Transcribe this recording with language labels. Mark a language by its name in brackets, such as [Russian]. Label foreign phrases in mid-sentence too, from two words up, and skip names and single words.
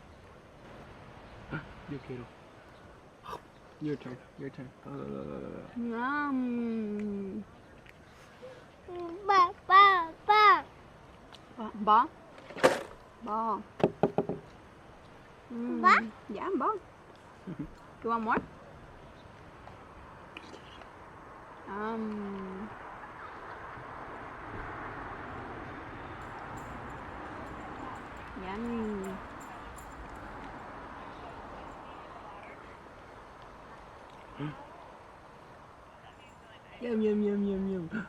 [Spanish] Yo quiero. [English] Your turn. Your turn. Yum. Ba, ba, ba. Ba? Ba. Ba? Yeah, ba. You want more? Yummy. Yum, yum, yum, yum, yum.